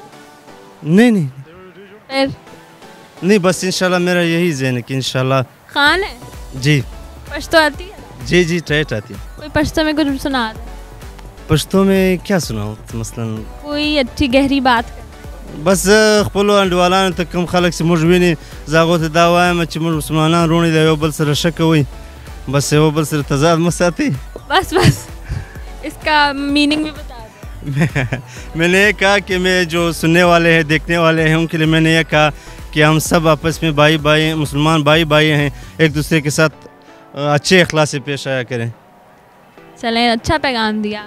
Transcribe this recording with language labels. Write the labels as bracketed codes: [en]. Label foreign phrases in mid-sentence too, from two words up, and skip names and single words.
[ur] नहीं. फिर نہیں، بس ان شاء اللہ میرا یہی ذہن ہے کہ ان شاء اللہ. خان ہے जी. پشتو آتی ہے? جی ٹائٹ آتی ہے. کوئی پشتو میں کچھ سنا دے. پشتو میں کیا سناؤں؟ مثلاً کوئی اچھی گہری بات. [ps] बस خپلو انډیوالانو ته کوم خلک چې موږ ویني زه هغو ته دا وایم چې موږ مسلمانان وروڼه د یو بل سره ښه کوئ بس یو بل سره تضاد مه ساتئ. [ur] بس اس کا میننگ بھی بتا دو. میں نے یہ کہا کہ میں جو سننے والے ہیں، دیکھنے والے ہیں، ان کے لیے میں نے یہ کہا کہ ہم سب آپس میں بھائی مسلمان بھائی ہیں، ایک دوسرے کے ساتھ اچھے اخلاق سے پیش آیا کریں. چلیں، اچھا پیغام دیا.